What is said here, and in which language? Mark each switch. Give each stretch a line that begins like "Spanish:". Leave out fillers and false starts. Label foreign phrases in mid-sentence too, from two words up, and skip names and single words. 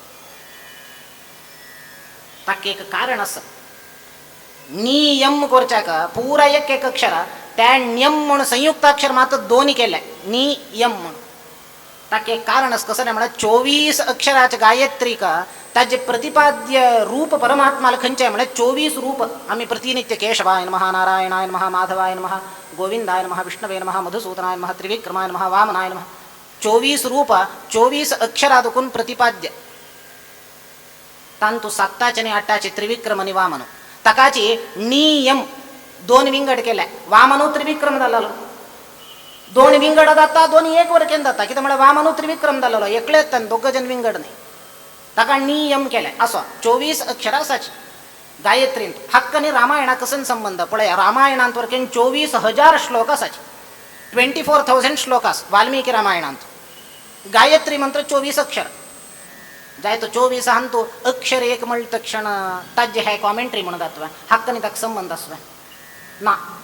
Konkani: ताका एक कारण आसा नियम करच्याक पुरा एक अक्षर त्या नियम म्हणून संयुक्ताक्षर मात्र 2 केले नियम म्हणून ताका एक कारण आसा कसं म्हणल्यार 24 अक्षराचे गायत्रीक ताजे प्रतिपाद्य रूप परमात्माला खंयचे म्हणल्यार 24 रूप आम्ही प्रतिनित्य
Sanskrit: केशवाय नमः नारायणाय नमः माधवाय नमः गोविंदाय नमः विष्णवे नमः मधुसूदनाय नमः त्रिविक्रमाय नमः वामनाय नमः
Konkani: 24 रूप 24 अक्षरादुकून प्रतिपाद्य तांतु 7 आणि 8 त्रिविक्रम आणि वामन तकाची नियम 2 विंगड केल्या वामनो त्रिविक्रम जालो 2 विंगड जाता 2 एक वरकेन जाता कित्याक म्हळ्यार वामनो त्रिविक्रम जालो एकलेच 2 जण विंगड नाही ताका नियम केले असो 24 अक्षर आसाची गायत्रींत हक्क आणि रामायणा कसन संबंध पळय रामायणांत वरकेन 24,000 श्लोक आसाचे 24,000 श्लोक आस वाल्मिकी रामायणांत गायत्री मंत्र 24 अक्षर जाय तो 24 हांतू अक्षर एक म्हणलं तक्षण ताजे हे कॉमेंट्री म्हणत जातवे हक्कनी ताक संबंध असवे ना